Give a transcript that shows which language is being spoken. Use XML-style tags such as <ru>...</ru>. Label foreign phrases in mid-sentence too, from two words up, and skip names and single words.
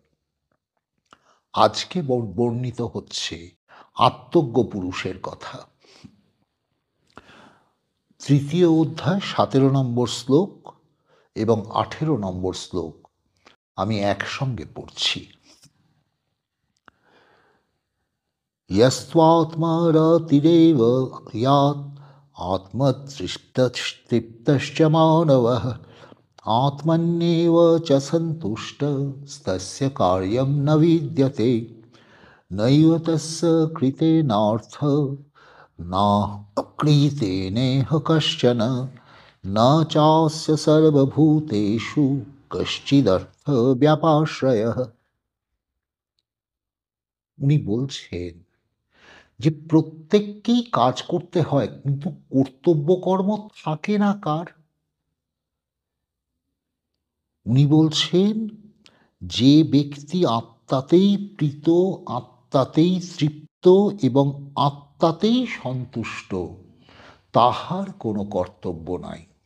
<bn>আজকে বর্ণিত হচ্ছে আত্মজ্ঞ পুরুষের কথা। তৃতীয় অধ্যায় 17 নম্বর শ্লোক এবং 18 নম্বর শ্লোক আমি একসঙ্গে পড়ছি।</bn> <sa>यस्त्वात्मारतिरेव यात् आत्मतृप्तश्च मानवः आत्मन्येव च सन्तुष्टस्तस्य कार्यं न विद्यते नैव तस्य कृतेनार्थ न क्रियतेनेह कश्चन न चास्य सर्वभूतेषु कश्चिदर्थ व्यापाश्रयः।</sa> <bn>উনি বলছেন যে প্রত্যেককেই কাজ করতে হয়, কিন্তু কর্তব্য কর্ম থাকে না কার? উনি বলছেন যে ব্যক্তি আত্মাতেই প্রীত, আত্মাতেই তৃপ্ত এবং আত্মাতেই সন্তুষ্ট, তাহার কোনো কর্তব্য নাই।</bn>